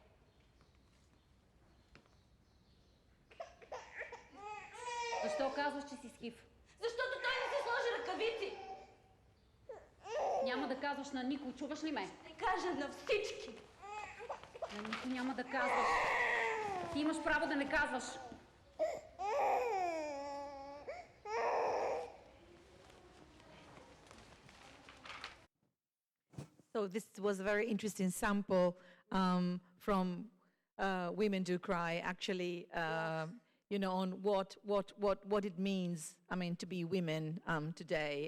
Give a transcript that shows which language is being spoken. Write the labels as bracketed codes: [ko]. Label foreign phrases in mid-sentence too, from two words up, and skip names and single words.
[bg] Защо казваш, че си с ХИВ? Защото той не си сложи ръкавици! Няма да казваш на никой, чуваш ли ме? Не кажа на всички! На никой няма да казваш. Ти имаш право да не казваш. [en] So this was a very interesting sample from Women Do Cry, actually, you know, on what it means, I mean, to be women today.